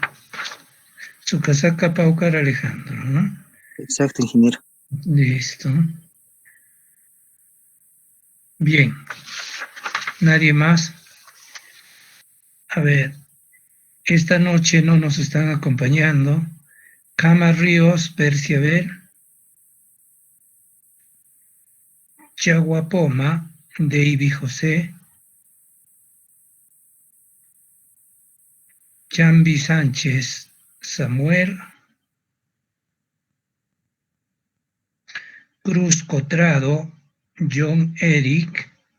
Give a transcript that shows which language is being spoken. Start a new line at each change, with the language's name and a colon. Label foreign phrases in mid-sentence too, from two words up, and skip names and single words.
Spanish: Su casaca Paucar Alejandro, ¿no? Exacto, ingeniero. Listo. Bien. ¿Nadie más? A ver, esta noche no nos están acompañando Cama Ríos, Perciabel, Chaguapoma, Davy José, Chambi Sánchez, Samuel, Cruz Cotrado, John Eric,